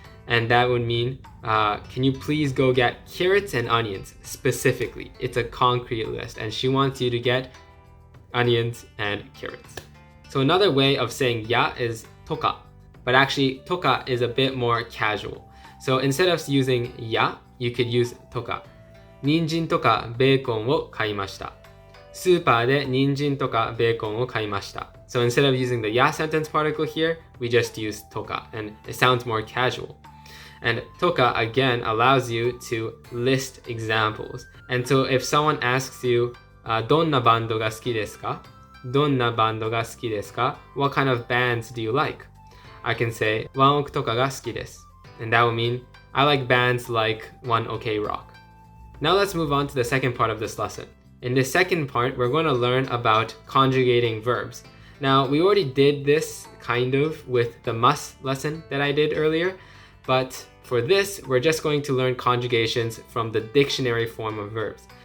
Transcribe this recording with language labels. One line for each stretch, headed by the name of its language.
English: And that would mean, can you please go get carrots and onions specifically? It's a concrete list and she wants you to get onions and carrots. So another way of saying ya is toka, but actually toka is a bit more casual. So instead of using ya, you could use toka.
Japanese: 人参とかベーコンを買いました。スーパーで人参とかベーコンを買いました。
English: So instead of using the ya sentence particle here, we just use toka and it sounds more casual. And toka again allows you to list examples. And so if someone asks you,
Japanese: どんなバンドが好きですか? どんなバンドが好きですか?
English: What kind of bands do you like? I can say,
Japanese: ワンオクとかが好きです.
English: And that would mean, I like bands like One OK Rock. Now let's move on to the second part of this lesson. In this second part, we're going to learn about conjugating verbs. Now, we already did this kind of with the must lesson that I did earlier, but for this, we're just going to learn conjugations from the dictionary form of verbs.